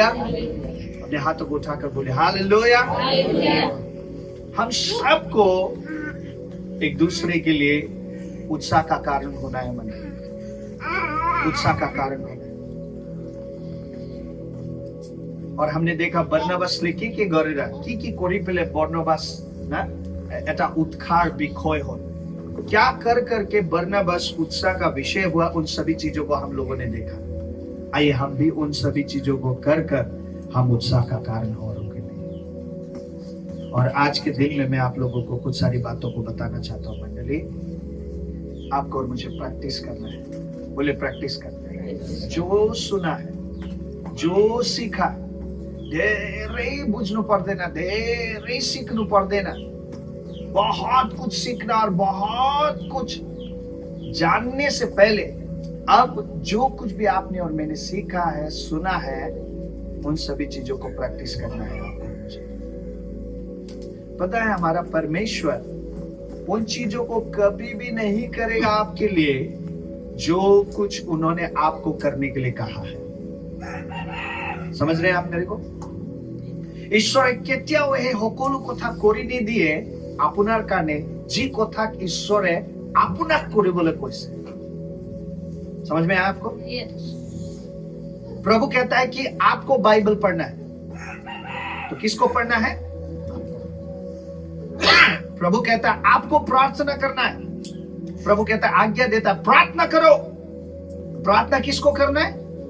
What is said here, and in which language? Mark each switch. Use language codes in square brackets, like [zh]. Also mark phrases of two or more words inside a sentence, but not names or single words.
[hi] अपने हाथों को उठाकर बोले हालेलुया। हम सबको एक दूसरे के लिए उत्साह का कारण होना है। मन उत्साह का कारण होना है। और हमने देखा बरनबासले কি गरेर কি কৰি পেলে বর্ণবাস না এটা উৎসাহ বিষয় হল। क्या कर करके बरनबास उत्साह का विषय हुआ, उन सभी चीजों को हम लोगों ने देखा। आइए हम भी उन सभी चीजों को कर कर हम उत्साह का कारण हो रहे हैं। और आज के दिन में मैं आप लोगों को कुछ सारी बातों को बताना चाहता हूँ। मंडली, आपको और मुझे प्रैक्टिस करना है। बोले प्रैक्टिस करना है। जो सुना है, जो सीखा, [ne] धेरै बुझ्नु पर्दैन, धेरै सिक्नु पर्दैन। [hi] बहुत कुछ सीखना और बहुत कुछ जानने से पहले अब जो कुछ भी आपने और मैंने सीखा है, सुना है, उन सभी चीजों को प्रैक्टिस करना है आपको। पता है हमारा परमेश्वर उन चीजों को कभी भी नहीं करेगा आपके लिए जो कुछ उन्होंने आपको करने के लिए कहा है। समझ रहे हैं आप मेरे को? [as] ঈশ্বৰে কেতিয়াও এই সকলো কথা কৰি নিদিয়ে আপোনাৰ কাৰণে যি কথা ঈশ্বৰে আপোনাক কৰিবলৈ কৈছে। [hi] समझ में आया आपको? प्रभु कहता है कि आपको बाइबल पढ़ना है, तो किसको पढ़ना है? प्रभु कहता है आपको प्रार्थना करना है। प्रभु कहता है, आज्ञा देता है प्रार्थना करो। प्रार्थना किसको करना है?